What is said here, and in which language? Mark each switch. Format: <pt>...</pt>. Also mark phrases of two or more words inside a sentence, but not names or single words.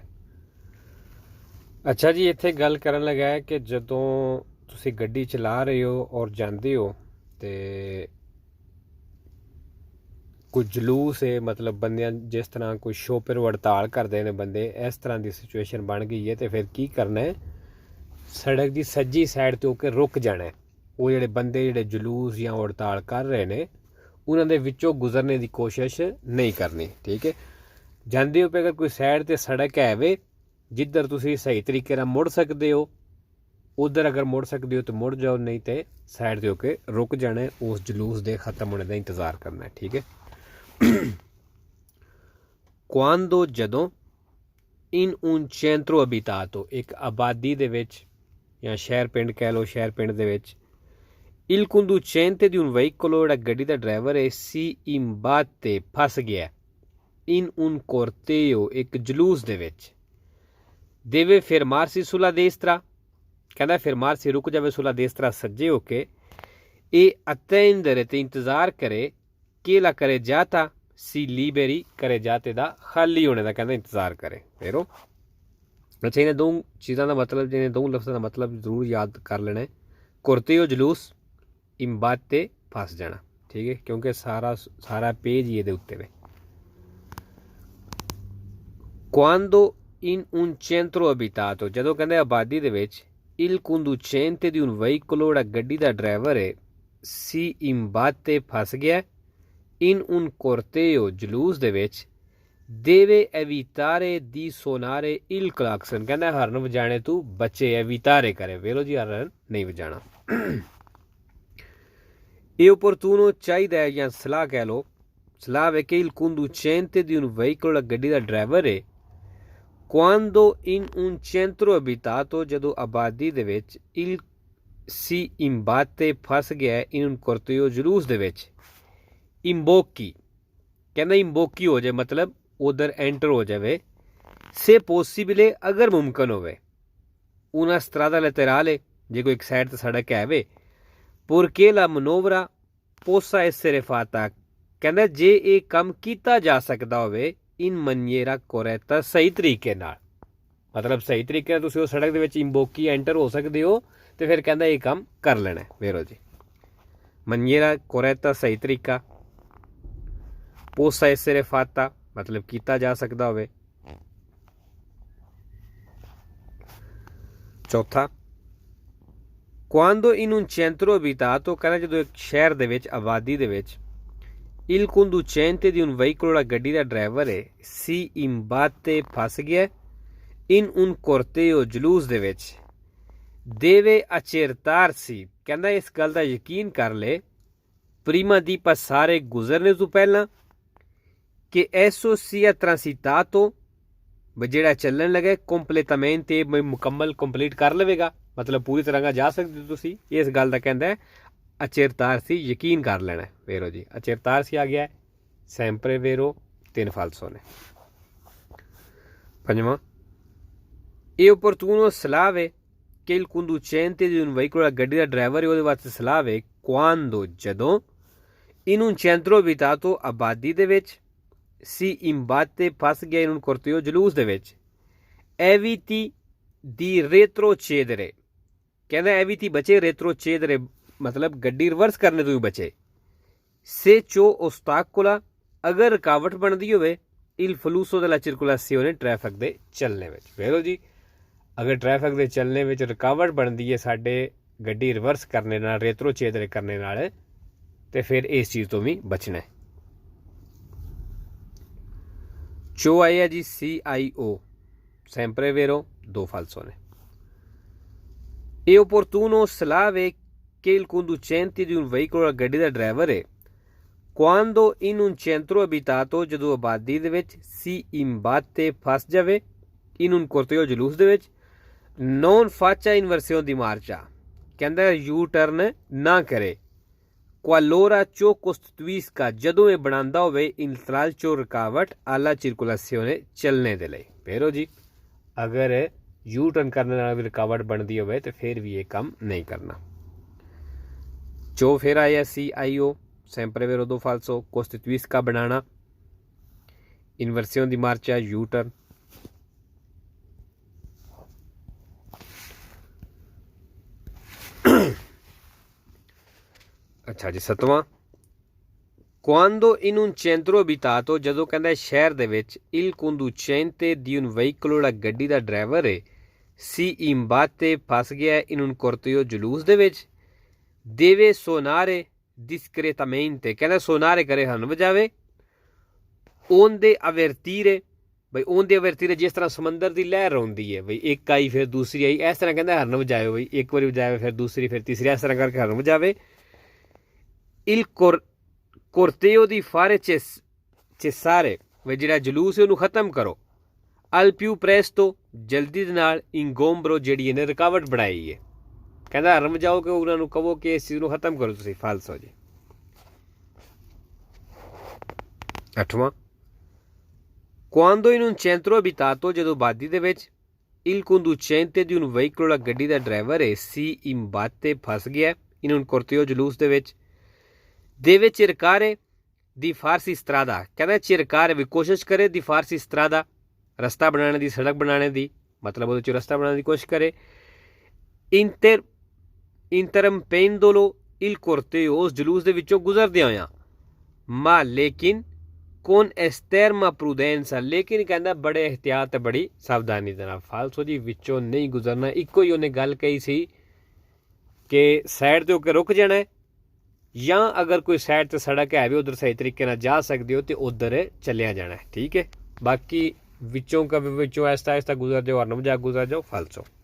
<pa>ਅੱਛਾ ਜੀ, ਇੱਥੇ ਗੱਲ ਕਰਨ ਲੱਗਾ ਹੈ ਕਿ ਜਦੋਂ ਤੁਸੀਂ ਗੱਡੀ ਚਲਾ ਰਹੇ ਹੋ ਔਰ ਜਾਤੇ ਹੋ ਤੋ ਕੋਈ ਜਲੂਸ ਹੈ, ਮਤਲਬ ਬੰਦੇ ਜਿਸ ਤਰ੍ਹਾਂ ਕੋਈ ਸ਼ੋਪਰ ਹੜਤਾਲ ਕਰਤੇ ਹੈਂ ਬੰਦੇ, ਇਸ ਤਰ੍ਹਾਂ ਕੀ ਸਿਚੁਏਸ਼ਨ ਬਣ ਗਈ ਹੈ ਤੋ ਫਿਰ ਕੀ ਕਰਨਾ ਹੈ, ਸੜਕ ਕੀ ਸੱਜੀ ਸਾਈਡ ਤੋ ਹੋ ਕੇ ਰੁਕ ਜਾਣਾ ਹੈ। वो ਜਿਹੜੇ ਬੰਦੇ ਜਿਹੜੇ ਜਲੂਸ ਜਾਂ ਹੜਤਾਲ ਕਰ ਰਹੇ ਨੇ ਉਹਨਾਂ ਦੇ ਵਿੱਚੋਂ ਗੁਜ਼ਰਨੇ ਦੀ ਕੋਸ਼ਿਸ਼ ਨਹੀਂ ਕਰਨੀ। ਠੀਕ ਹੈ, ਜਾਂਦੇ ਹੋ ਅਗਰ ਕੋਈ ਸਾਈਡ ਤੇ ਸੜਕ ਹੈ ਵੇ ਜਿੱਧਰ ਤੁਸੀਂ ਸਹੀ ਤਰੀਕੇ ਨਾਲ ਮੁੜ ਸਕਦੇ ਹੋ, ਉਧਰ ਅਗਰ ਮੁੜ ਸਕਦੇ ਹੋ ਤਾਂ ਮੁੜ ਜਾਓ, ਨਹੀਂ ਤੇ ਸਾਈਡ ਤੇ ਹੋ ਕੇ ਰੁਕ ਜਾਣਾ ਹੈ, ਉਸ ਜਲੂਸ ਦੇ ਖਤਮ ਹੋਣੇ ਦਾ ਇੰਤਜ਼ਾਰ ਕਰਨਾ ਹੈ। ਠੀਕ ਹੈ।</pa> <it>ਕੁਆਂਦੋ ਜਦੋਂ ਇਨ un centro abitato,</it> <pa>ਇੱਕ ਆਬਾਦੀ ਦੇ ਵਿੱਚ ਜਾਂ ਸ਼ਹਿਰ ਪਿੰਡ ਕਹਿ ਲਓ, ਸ਼ਹਿਰ ਪਿੰਡ ਦੇ ਵਿੱਚ</pa> <it>il conducente di un veicolo,</it> <pa>ਜਿਹੜਾ ਗੱਡੀ ਦਾ ਡਰਾਈਵਰ ਹੈ,</pa> <it>si imbatte</it> <pa>ਫਸ ਗਿਆ</pa> <it>in un corteo,</it> <pa>ਇੱਕ ਜਲੂਸ ਦੇ ਵਿੱਚ,</pa> <it>deve fermarsi sulla destra, ਕਹਿੰਦਾ fermarsi</it> <pa>ਰੁਕ ਜਾਵੇ</pa> <it>sulla destra</it> <pa>ਸੱਜੇ ਹੋ ਕੇ,</pa> <it>e attendere</it> <pa>ਤੇ ਇੰਤਜ਼ਾਰ ਕਰੇ</pa> <it>che la carreggiata si liberi,</it> <pa>carreggiate ਦਾ ਖਾਲੀ ਹੋਣੇ ਦਾ ਕਹਿੰਦਾ ਇੰਤਜ਼ਾਰ ਕਰੇ। ਫੇਰੋ ਅੱਛਾ, ਇਹਨਾਂ ਦੋ ਚੀਜ਼ਾਂ ਦਾ ਮਤਲਬ, ਜਿਹਨੇ ਦੋ ਲਫ਼ਜ਼ਾਂ ਦਾ ਮਤਲਬ ਜ਼ਰੂਰ ਯਾਦ ਕਰ ਲੈਣਾ ਹੈ। ਕੁਰਤੇਓ ਜਲੂਸ, ਇੰਬਾਤੇ ਫਸ ਜਾਣਾ। ਠੀਕ ਹੈ, ਕਿਉਂਕਿ ਸਾਰਾ ਪੇਜ ਹੀ ਇਹਦੇ ਉੱਤੇ ਵੇ।</pa> <it>quando in un centro abitato,</it> <pa>ਜਦੋਂ ਕਹਿੰਦੇ ਆਬਾਦੀ ਦੇ ਵਿੱਚ,</pa> <it>il conducente di un veicolo,</it> <pa>ਜਿਹੜਾ ਗੱਡੀ ਦਾ ਡਰਾਈਵਰ ਹੈ,</pa> <it>si imbatte</it> <pa>ਫਸ ਗਿਆ</pa> <it>in un corteo,</it> <pa>ਜਲੂਸ ਦੇ ਵਿੱਚ,</pa> <it>deve evitare di suonare il clacson,</it> <pa>ਕਹਿੰਦਾ ਹਰਨ ਵਜਾਣੇ ਤੂੰ ਬੱਚੇ, evitare ਕਰੇ, ਵੇਲੋ ਜੀ ਹਰਨ ਨਹੀਂ ਵਜਾਣਾ। ਇਹ opportuno ਚਾਹੀਦਾ ਹੈ ਜਾਂ ਸਲਾਹ ਕਹਿ ਲਓ, ਸਲਾਹ ਹੈ ਕਿ</pa> <it>il conducente di un veicolo,</it> <pa>ਗੱਡੀ ਦਾ ਡਰਾਈਵਰ ਹੈ,</pa> <it>quando in un centro abitato,</it> <pa>ਜਦੋਂ ਆਬਾਦੀ ਦੇ ਵਿੱਚ,</pa> <it>il si imbatte</it> <pa>ਫਸ ਗਿਆ</pa> <it>in un corteo,</it> <pa>ਜਲੂਸ ਦੇ ਵਿੱਚ, imbocchi, ਕਹਿੰਦਾ imbocchi ਹੋ ਜਾਏ, ਮਤਲਬ ਉਧਰ ਐਂਟਰ ਹੋ ਜਾਵੇ,</pa> <it>se possibile,</it> <pa>ਅਗਰ ਮੁਮਕਨ ਹੋਵੇ,</pa> <it>una strada laterale,</it> <pa>ਜੇ ਕੋਈ ਇੱਕ ਸਾਈਡ ਤੇ ਸੜਕ ਹੈ ਵੇ,</pa> <it>purché la manovra possa essere fatta,</it> <pa>ਕਹਿੰਦਾ ਜੇ ਇਹ ਕੰਮ ਕੀਤਾ ਜਾ ਸਕਦਾ ਹੋਵੇ</pa> <it>in maniera corretta,</it> <pa>ਸਹੀ ਤਰੀਕੇ ਨਾਲ, ਮਤਲਬ ਸਹੀ ਤਰੀਕੇ ਨਾਲ ਤੁਸੀਂ ਉਹ ਸੜਕ ਦੇ ਵਿੱਚ ਇੰਬੋਕੀ ਐਂਟਰ ਹੋ ਸਕਦੇ ਹੋ, ਤੇ ਫਿਰ ਕਹਿੰਦਾ ਇਹ ਕੰਮ ਕਰ ਲੈਣਾ। ਵੇਰੋ ਜੀ,</pa> <it>maniera corretta,</it> <pa>ਸਹੀ ਤਰੀਕਾ,</pa> <it>possa essere fatta,</it> <pa>ਮਤਲਬ ਕੀਤਾ ਜਾ ਸਕਦਾ ਹੋਵੇ। ਚੌਥਾ,</pa> <it>quando in un centro abitato,</it> <pa>ਕਹਿੰਦਾ ਜਦੋਂ ਇੱਕ ਸ਼ਹਿਰ ਦੇ ਵਿੱਚ, ਆਬਾਦੀ ਦੇ ਵਿੱਚ,</pa> <it>il conducente di un veicolo,</it> <pa>ਜਿਹੜਾ ਗੱਡੀ ਦਾ ਡਰਾਈਵਰ ਹੈ, si imbatte ਫਸ ਗਿਆ in un corteo, ਜਲੂਸ ਦੇ ਵਿੱਚ,</pa> <it>deve accertarsi,</it> <pa>ਕਹਿੰਦਾ ਇਸ ਗੱਲ ਦਾ ਯਕੀਨ ਕਰ ਲੈ,</pa> <it>prima di passare,</it> <pa>ਗੁਜ਼ਰਨੇ ਤੋਂ ਪਹਿਲਾਂ,</pa> <it>che esso sia transitato,</it> <pa>ਜਿਹੜਾ ਚੱਲਣ ਲੱਗੇ, completamente, ਮੁਕੰਮਲ ਕੰਪਲੀਟ ਕਰ ਲਵੇਗਾ, ਮਤਲਬ ਪੂਰੀ ਤਰ੍ਹਾਂ ਨਾਲ ਜਾ ਸਕਦੇ ਤੁਸੀਂ, ਇਸ ਗੱਲ ਦਾ ਕਹਿੰਦਾ accertarsi, ਯਕੀਨ ਕਰ ਲੈਣਾ। ਵੇਰੋ ਜੀ, accertarsi ਆ ਗਿਆ, sempre vero,</pa> <it>3 falso ਨੇ।</it> <pa>ਪੰਜਵਾਂ, ਇਹ opportuno ਸਲਾਹ ਵੇ ਕਿ</pa> <it>il conducente di un veicolo,</it> <pa>ਗੱਡੀ ਦਾ ਡਰਾਈਵਰ ਹੈ, ਉਹਦੇ ਵਾਸਤੇ ਸਲਾਹ ਵੇ, quando, ਜਦੋਂ,</pa> <it>in un centro abitato,</it> <pa>ਆਬਾਦੀ ਦੇ ਵਿੱਚ,</pa> <it>si imbatte</it> <pa>ਫਸ ਗਿਆ</pa> <it>in un corteo,</it> <pa>ਜਲੂਸ ਦੇ ਵਿੱਚ,</pa> <it>eviti di retrocedere,</it> <pa>ਕਹਿੰਦਾ eviti ਬਚੇ, retrocedere ਮਤਲਬ ਗੱਡੀ ਰਿਵਰਸ ਕਰਨੇ ਤੋਂ ਵੀ ਬਚੇ,</pa> <it>se ciò ostacola,</it> <pa>ਅਗਰ ਰੁਕਾਵਟ ਬਣਦੀ ਹੋਵੇ,</pa> <it>il flusso della circolazione,</it> <pa>ਟ੍ਰੈਫਿਕ ਦੇ ਚੱਲਣੇ ਵਿੱਚ। ਵੇਖੋ ਜੀ, ਅਗਰ ਟ੍ਰੈਫਿਕ ਦੇ ਚੱਲਣੇ ਵਿੱਚ ਰੁਕਾਵਟ ਬਣਦੀ ਹੈ ਸਾਡੇ ਗੱਡੀ ਰਿਵਰਸ ਕਰਨੇ ਨਾਲ, ਰੇਤਰੋਚੇਦਰੇ ਕਰਨੇ ਨਾਲ, ਤੇ ਫਿਰ ਇਸ ਚੀਜ਼ ਤੋਂ ਵੀ ਬਚਣਾ ਹੈ। ਚੋ ਆਇਆ ਜੀ,</pa> <it>CIO, sempre vero, 2 falso ਨੇ।</it> <pa>ਇਹ opportuno ਸਲਾਹ ਵੇ</pa> <it>che il conducente di un veicolo,</it> <pa>ਗੱਡੀ ਦਾ ਡਰਾਈਵਰ ਹੈ,</pa> <it>quando in un centro abitato,</it> <pa>ਜਦੋਂ ਆਬਾਦੀ ਦੇ ਵਿੱਚ,</pa> <it>si imbatte</it> <pa>ਫਸ ਜਾਵੇ</pa> <it>in un corteo,</it> <pa>ਜਲੂਸ ਦੇ ਵਿੱਚ,</pa> <it>non faccia inversione di marcia,</it> <pa>ਕਹਿੰਦਾ ਯੂ ਟਰਨ ਨਾ ਕਰੇ,</pa> <it>qualora ciò costituisca,</it> <pa>ਜਦੋਂ ਇਹ ਬਣਾਉਂਦਾ ਹੋਵੇ, intralcio, ਰੁਕਾਵਟ,</pa> <it>alla circolazione,</it> <pa>ਚੱਲਣੇ ਦੇ ਲਈ। ਫੇਰੋ ਜੀ, ਅਗਰ ਯੂ ਟਰਨ ਕਰਨ ਨਾਲ ਵੀ ਰੁਕਾਵਟ ਬਣਦੀ ਹੋਵੇ ਤੇ ਫਿਰ ਵੀ ਇਹ ਕੰਮ ਨਹੀਂ ਕਰਨਾ। ਚੋ ਫਿਰ ਆਇਆ</pa> <it>CIO, sempre vero do falso, costituisca banana, inversione di marcia, U-turn।</it> <pa>ਅੱਛਾ ਜੀ,</pa> <it>7ਵਾਂ quando in un centro abitato,</it> <pa>ਜਦੋਂ ਕਹਿੰਦਾ ਸ਼ਹਿਰ ਦੇ ਵਿੱਚ</pa> <it>il conducente di un veicolo,</it> <pa>ਜਿਹੜਾ ਗੱਡੀ ਦਾ ਡਰਾਈਵਰ ਹੈ,</pa> <it>si imbatte,</it> <pa>ਫਸ ਗਿਆ</pa> <it>in un corteo,</it> <pa>ਜਲੂਸ ਦੇ ਵਿੱਚ,</pa> <it>deve suonare discretamente,</it> <pa>ਕਹਿੰਦਾ ਸੁਨਾਰੇ ਕਰੇ, ਹਰਨ ਵਜਾਵੇ,</pa> <it>onde avvertire,</it> <pa>ਬਈ</pa> <it>onde avvertire</it> <pa>ਜਿਸ ਤਰ੍ਹਾਂ ਸਮੁੰਦਰ ਦੀ ਲਹਿਰ ਆਉਂਦੀ ਹੈ, ਬਈ ਇੱਕ ਆਈ ਫਿਰ ਦੂਸਰੀ ਆਈ, ਇਸ ਤਰ੍ਹਾਂ ਕਹਿੰਦਾ ਹਰਨ ਵਜਾਵੇ, ਬਈ ਇੱਕ ਵਾਰੀ ਵਜਾਵੇ ਫਿਰ ਦੂਸਰੀ ਫਿਰ ਤੀਸਰੀ, ਇਸ ਤਰ੍ਹਾਂ ਕਰਕੇ ਹਰਨ ਵਜਾਵੇ।</pa> <it>il corteo di fare cessare,</it> <pa>ਬਈ ਜਿਹੜਾ ਜਲੂਸ ਹੈ ਉਹਨੂੰ ਖਤਮ ਕਰੋ,</pa> <it>al più presto,</it> <pa>ਜਲਦੀ ਦੇ ਨਾਲ, ingombro, ਜਿਹੜੀ ਇਹਨੇ ਰੁਕਾਵਟ ਬਣਾਈ ਹੈ, ਕਹਿੰਦਾ ਹਰਨ ਵਜਾਓ ਕਿ ਉਹਨਾਂ ਨੂੰ ਕਹੋ ਕਿ ਇਸ ਚੀਜ਼ ਨੂੰ ਖਤਮ ਕਰੋ ਤੁਸੀਂ, ਫਾਲਸੋ ਜੀ।</pa> <it>8ਵਾਂ quando in un centro abitato,</it> <pa>ਜਦੋਂ ਆਬਾਦੀ ਦੇ ਵਿੱਚ</pa> <it>il conducente di un veicolo,</it> <pa>ਗੱਡੀ ਦਾ ਡਰਾਈਵਰ ਹੈ,</pa> <it>si imbatte,</it> <pa>ਫਸ ਗਿਆ,</pa> <it>in un corteo,</it> <pa>ਜਲੂਸ ਦੇ ਵਿੱਚ,</pa> <it>deve cercare di farsi strada,</it> <pa>ਕਹਿੰਦਾ</pa> <it>cercare</it> <pa>ਵੀ ਕੋਸ਼ਿਸ਼ ਕਰੇ,</pa> <it>di farsi strada,</it> <pa>ਰਸਤਾ ਬਣਾਉਣ ਦੀ, ਸੜਕ ਬਣਾਉਣ ਦੀ, ਮਤਲਬ ਉਹਦੇ 'ਚ ਰਸਤਾ ਬਣਾਉਣ ਦੀ ਕੋਸ਼ਿਸ਼ ਕਰੇ।</pa> <it>interrompendolo il corteo,</it> <pa>ਉਸ ਜਲੂਸ ਦੇ ਵਿੱਚੋਂ ਗੁਜ਼ਰਦਿਆਂ ਹੋਇਆਂ, ma ਲੇਕਿਨ</pa> <it>con estrema prudenza,</it> <pa>ਲੇਕਿਨ ਕਹਿੰਦਾ ਬੜੇ ਇਹਤਿਆਤ ਤੇ ਬੜੀ ਸਾਵਧਾਨੀ ਦੇ ਨਾਲ, ਫਾਲਸੋ ਜੀ, ਵਿੱਚੋਂ ਨਹੀਂ ਗੁਜ਼ਰਨਾ। ਇੱਕੋ ਹੀ ਉਹਨੇ ਗੱਲ ਕਹੀ ਸੀ ਕਿ ਸਾਈਡ 'ਤੇ ਹੋ ਕੇ ਰੁਕ ਜਾਣਾ, ਜਾਂ ਅਗਰ ਕੋਈ ਸਾਈਡ 'ਤੇ ਸੜਕ ਹੈ ਵੀ ਉਧਰ ਸਹੀ ਤਰੀਕੇ ਨਾਲ ਜਾ ਸਕਦੇ ਹੋ ਤੇ ਉਧਰ ਚੱਲਿਆ ਜਾਣਾ, ਠੀਕ ਹੈ। ਬਾਕੀ ਵਿੱਚੋਂ ਐਸਤਾ ਐਸਤਾ ਗੁਜ਼ਰ ਜਾਓ, ਹਰਨ ਵਜਾ ਗੁਜ਼ਰ ਜਾਓ, ਫਾਲਸੋ।</pa>